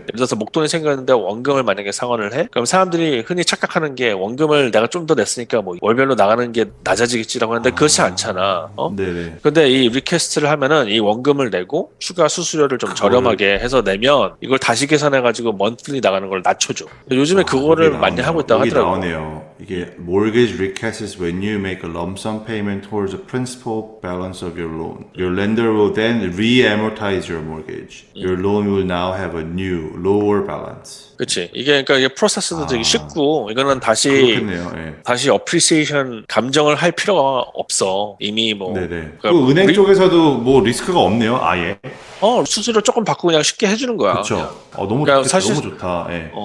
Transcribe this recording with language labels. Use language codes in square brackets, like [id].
[ko] 예를 들어서 목돈이 생겼는데 원금을 만약에 상환을 해? 그럼 사람들이 흔히 착각하는 게 원금을 내가 좀 더 냈으니까 뭐 월별로 나가는 게 낮아지겠지라고 하는데 그렇지 않잖아. 네네. 근데 이 리퀘스트를 하면은 이 원금을 내고 추가 수수료를 좀 저렴하게 해서 내면 이걸 다시 계산해가지고 먼틀리 나가는 걸 낮춰줘. 요즘에 그거를 여기 많이 나오네요. 하고 있다고 여기 하더라고. 나오네요. 이게 [en] mortgage recast is when you make a lump sum payment towards the principal balance of your loan. Your lender will then re-amortize your mortgage. Your loan will now have a new lower balance. [ko] 그치. 이게 그러니까 이게 프로세스도 되게 쉽고 이거는 다시 그렇겠네요. 예. 다시 어프리시에이션 감정을 할 필요가 없어. 이미 뭐 네네. 그러니까 그 은행 쪽에서도 뭐 리스크가 없네요. 아예. 수수료 조금 받고 그냥 쉽게 해주는 거야. 그렇죠. 너무 그러니까 좋겠다. 사실- 너무 좋다. 예.